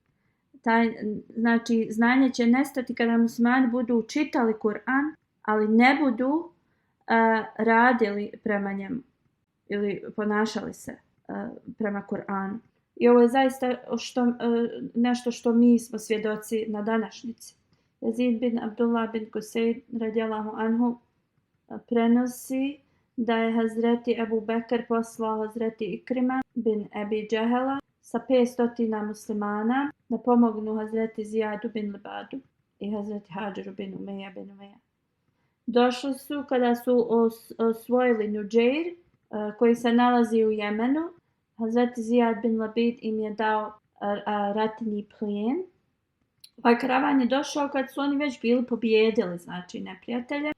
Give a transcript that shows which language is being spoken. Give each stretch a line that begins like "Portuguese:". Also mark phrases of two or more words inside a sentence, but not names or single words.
Bosnian: Znači znanje će nestati kada muslimani budu čitali Kur'an, ali ne budu radili prema njemu ili ponašali se prema Kur'anu. I ovo je zaista nešto što mi smo svjedoci na današnjici. Yazid bin Abdullah bin Kusayd
Arabic: رضي الله عنه
Bosnian: prenosi da je Hazreti Ebu Bekr poslao Hazreti Ikrima bin Ebi Džehela sa 500 muslimana da pomognu Hazreti Zijadu bin Libadu i Hazreti Hadžru bin Umeja bin Umeja. Došli su kada su osvojili Nuđeir, koji se nalazi u Jemenu. Hazreti Zijad bin Labid im je dao ratni plijen. Ovaj karavan je došao kad su oni već bili pobijedili znači neprijatelje.